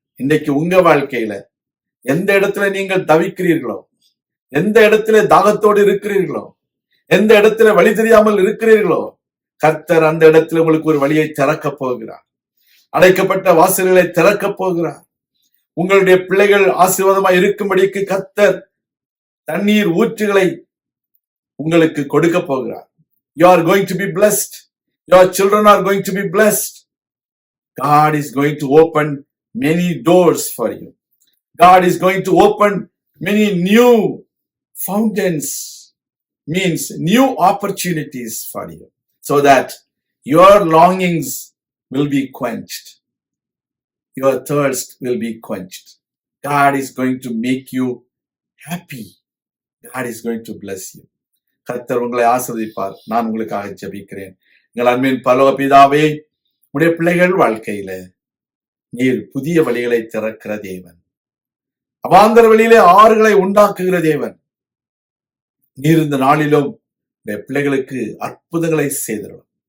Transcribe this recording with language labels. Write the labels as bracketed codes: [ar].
[ta] இன்றைக்கு உங்க வாழ்க்கையில எந்த இடத்துல நீங்கள் தவிக்கிறீர்களோ, எந்த இடத்துல தாகத்தோடு இருக்கிறீர்களோ, எந்த இடத்துல வழி தெரியாமல் இருக்கிறீர்களோ, கர்த்தர் அந்த இடத்துல உங்களுக்கு ஒரு வழியை திறக்க போகிறார். அடைக்கப்பட்ட வாசல்களை திறக்க போகிறார். உங்களுடைய பிள்ளைகள் ஆசீர்வாதமாய் இருக்கும்படிக்கு கர்த்தர் தண்ணீர் ஊற்றுகளை உங்களுக்கு கொடுக்க போகிறார். [en] You are going to be blessed. Your children are going to be blessed. God is going to open many doors for you. God is going to open many new fountains, means new opportunities for you, so that your longings will be quenched. Your thirst will be quenched. God is going to make you happy. God is going to bless you. [ta] கர்த்தர் உங்களை ஆசீர்வதிப்பார். நான் உங்களுக்காக ஜெபிக்கிறேன். எங்கள் அன்பின் பரலோக பிதாவே, உடைய பிள்ளைகள் வாழ்க்கையில நீர் புதிய வழிகளை திறக்கிற தேவன், அவாந்தர வழியிலே ஆறுகளை உண்டாக்குகிற தேவன். நீர் இந்த நாளிலும் உடைய பிள்ளைகளுக்கு அற்புதங்களை செய்திடும்.